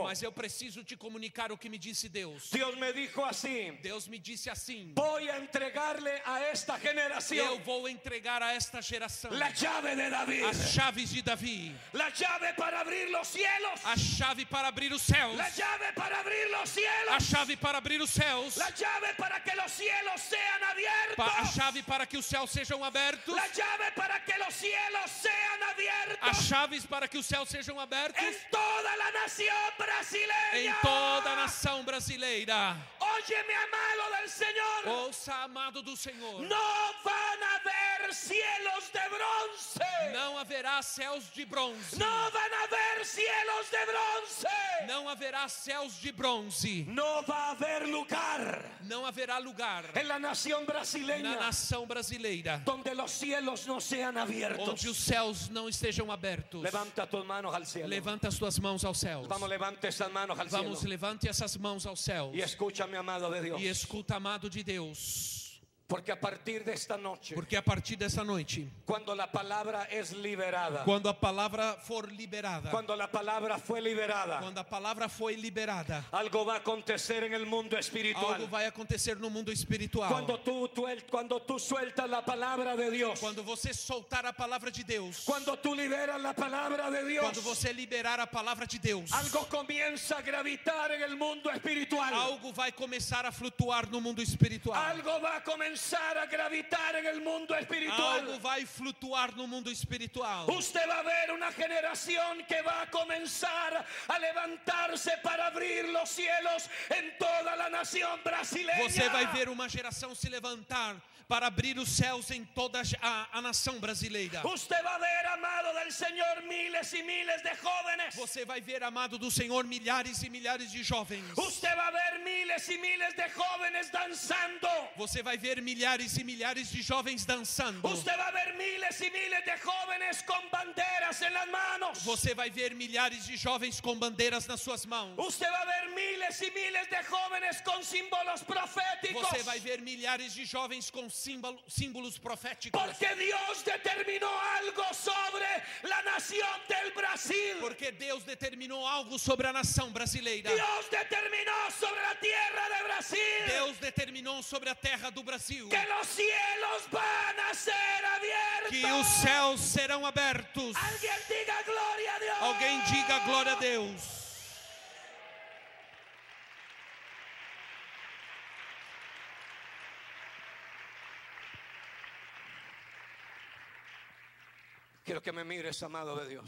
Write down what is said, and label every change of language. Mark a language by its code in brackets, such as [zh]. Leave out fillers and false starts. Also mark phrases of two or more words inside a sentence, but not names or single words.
[pt] Mas eu preciso te comunicar o que me disse Deus. [es] Dios me dijo así. [pt] Deus me disse assim: [es] Voy a entregarle a esta generación [pt] eu vou entregar a esta geração [es] la llave de David. [pt] as chaves de Davi. [es] La llave para abrir los cielos. [pt] A chave para abrir os céus. [es] La llave para abrir los cielos. [pt] A chave para abrir os céus. [es] La llave para que los cielos sean abiertos. [pt] A chave para que os céus sejam abertos. [es] La llave para que los cielos sean abiertos. [pt] As chaves para que os céus sejam abertos [es] En toda la nación brasileña. [pt] em toda a nação brasileira. [es] Óyeme, amado del Señor. [pt] Ouça, amado do Senhor. [es] No van a haber cielos de bronce. [pt] Não haverá céus de bronze. [es] No van a haber cielos de bronce. [pt] Não haverá céus de bronze. [es] No va a haber lugar [pt] Não haverá lugar [es] en la nación [pt] na [es] brasileña [pt] nação brasileira [es] donde los cielos no sean abiertos. [pt] onde os céus não estejam abertos. [es] Levanta tus manos al cielo. [pt] Levanta as tuas mãos aos céus. [es] Vamos, levante esas manos al cielo. [pt] Vamos, levante essas mãos aos céus. [es] Y escúchame, amado de Dios. [pt] E escuta, amado de Deus. [es] Porque a partir de esta noche, [pt] Porque a partir dessa noite, [es] cuando la palabra es liberada, [pt] quando a palavra for liberada, [es] cuando la palabra fue liberada, [pt] quando a palavra foi liberada, [es] algo va a acontecer en el mundo [pt] algo espiritual. vai acontecer no mundo espiritual. [es] Cuando tú sueltas la palabra de Dios, [pt] Quando você soltar a palavra de Deus, [es] cuando tú liberas la palabra de Dios, [pt] quando você liberar a palavra de Deus, [es] algo comienza a gravitar en el mundo espiritual. [pt] algo vai começar a flutuar no mundo espiritual. [es] Algo va a comenzar a gravitar en el mundo espiritual. [pt] Algo vai flutuar no mundo espiritual. [es] Usted va a ver una generación que va a comenzar a levantarse para abrir los cielos en toda la nación brasileña. [pt] Você vai ver uma geração se levantar para abrir os céus em toda a nação brasileira. [es] Usted va a ver, amado del Señor, miles y miles de jóvenes. [pt] Você vai ver, amado do Senhor, milhares e milhares de jovens. [es] Usted va a ver miles y miles de jóvenes danzando. [pt] Você vai ver milhares e milhares de jovens dançando. [es] Usted va a ver miles y miles de jóvenes con banderas en las manos. [pt] Você vai ver milhares de jovens com bandeiras nas suas mãos. [es] Usted va a ver miles y miles de jóvenes con símbolos proféticos. [pt] Você vai ver milhares de jovens com símbolos proféticos. [es] Porque Dios determinó algo sobre la nación del Brasil. [pt] Porque Deus determinou algo sobre a nação brasileira. [es] Dios determinó sobre la tierra de Brasil. [pt] Deus determinou sobre a terra do Brasil [es] Que los cielos van a ser abiertos. [pt] que os céus serão abertos. [es] Alguien diga gloria a Dios. [pt] Alguém diga glória a Deus. [es] Quiero que me mires, amado de Dios.